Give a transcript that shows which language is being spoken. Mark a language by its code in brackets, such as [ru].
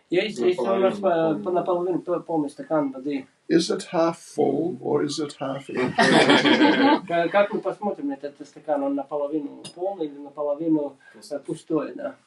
[ru] Если у нас наполовину полный стакан воды. [en] Is it half full or is it half empty? [ru] Как мы посмотрим на этот стакан, он наполовину полный или наполовину пустой, да?